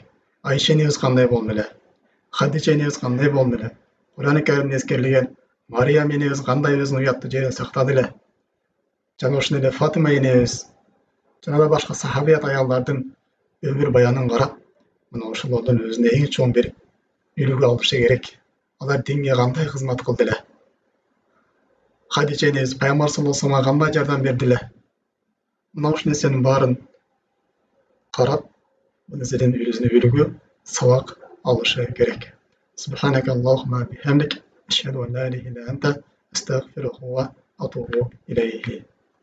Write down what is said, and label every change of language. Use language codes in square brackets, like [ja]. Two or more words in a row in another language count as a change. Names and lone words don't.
[ky] Айша энебиз кандай болду эле, Хадижа энебиз кандай болду эле, Кур'ан-ы Каримде эскерилген Мариям энебиз кандай өзүнүн уяттуу жерин сактады эле, жана ошондой эле Фатима энебиз, жана да башка сахабият аялдардын өмүр баянын карап, мына ошолордон өзүнө эң чоң бир үлгү алышы керек. Алар динге кандай кызмат кылды эле, Хадижа энебиз Пайгамбар [ar] صلى الله عليه وسلم [ky] кандай жардам берди эле. Мына ушул нерсенин баарын карап, бул нерседен өзүнө үлгү сабак алышы керек. [ar] سبحانك اللهم وبحمدك، أشهد أن لا إله إلا أنت، أستغفرك وأتوب إليك.